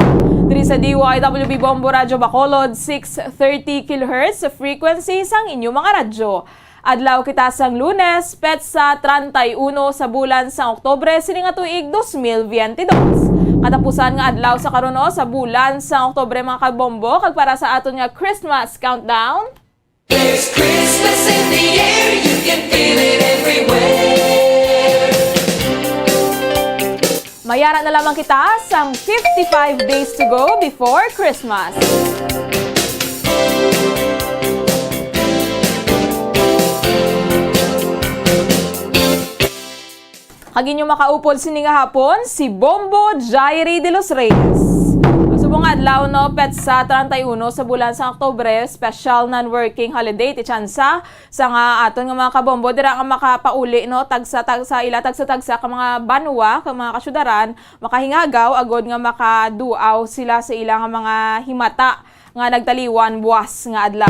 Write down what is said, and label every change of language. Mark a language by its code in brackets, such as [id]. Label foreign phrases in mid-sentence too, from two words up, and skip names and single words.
[hil] Diri sa DYWB Bombo Radyo Bacolod, 630 kHz frequency sang inyong mga radyo. Adlaw kita sang Lunes, petsa 31 sa bulan sang Oktobre sining nga tuig 2022. Katapusan nga adlaw sa karon sa bulan sang Oktobre mga kabombo kag para sa aton nga [en] Christmas countdown. There's Christmas in the air, you can feel it everywhere. [hil] Mayara na lamang kita sang [en] 55 days to go before Christmas. [hil] Hagin yung makaupod sini nga hapon, si Bombo Jairi de los Reyes. Subong adlaw no, petsa 31 sa bulan sa Oktobre, [en] special non-working holiday [hil] ti tsansa sa nga aton nga mga kabombo dira nga makapauli no tagsa ka mga banwa ka mga kasyudaran makahingagaw agod nga makaduaw sila sa ilang mga himata nga nagtaliwan buwas nga adlaw.